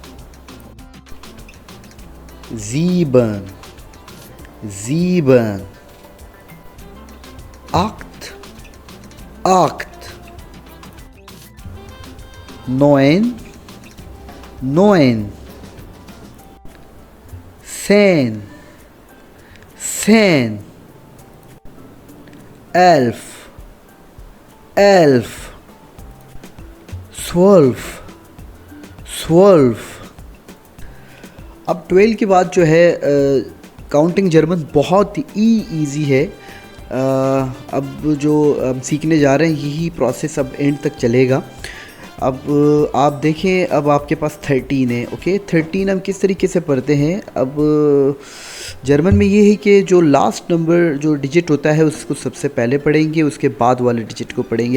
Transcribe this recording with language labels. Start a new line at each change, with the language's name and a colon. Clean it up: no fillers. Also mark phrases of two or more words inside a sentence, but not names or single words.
German: sieben, sieben, acht, acht, neun, neun, zehn, zehn, elf, elf, zwölf, zwölf।
Urdu: اب 12 کے بعد جو ہے
English: counting German
Urdu: بہت ہی ایزی ہے. اب جو ہم سیکھنے جا رہے ہیں یہی پروسیس اب اینڈ تک چلے گا. اب آپ دیکھیں، اب آپ کے پاس 13 ہے. اوکے، 13 ہم کس طریقے سے پڑھتے ہیں۔ اب جرمن میں یہ ہے کہ جو
English: last number
Urdu: جو ڈیجٹ ہوتا ہے اس کو سب سے پہلے پڑھیں گے، اس کے بعد والے ڈیجٹ کو پڑھیں گے.